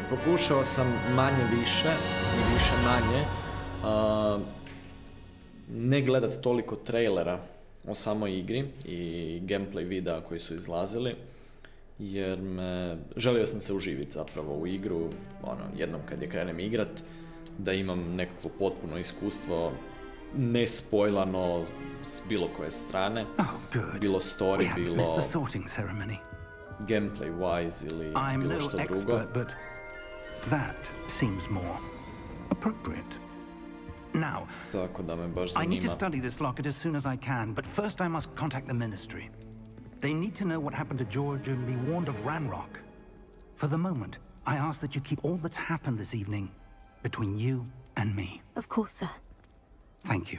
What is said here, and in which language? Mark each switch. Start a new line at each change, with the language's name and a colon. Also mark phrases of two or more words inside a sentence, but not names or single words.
Croatian: Pokušao sam manje više i više manje ne gledati toliko trailera o samoj igri i gameplay videa koji su izlazili, jer želio sam se uživiti zapravo u igru, jednom kad je krenem igrat, da imam nekakvo potpuno iskustvo, ne spojlano s bilo koje strane, bilo story, bilo gameplay-wise ili bilo što drugo.
English: I'm no expert, but that seems more appropriate. Now,
Croatian: Tako da me baš
English: I need to
Croatian: zanima.
English: study this locket as soon as I can, but first I must contact the Ministry. They need to know what happened to George and be warned of Ranrock. For the moment, I ask that you keep all that's happened this evening between you and me. Of course, sir. Thank you.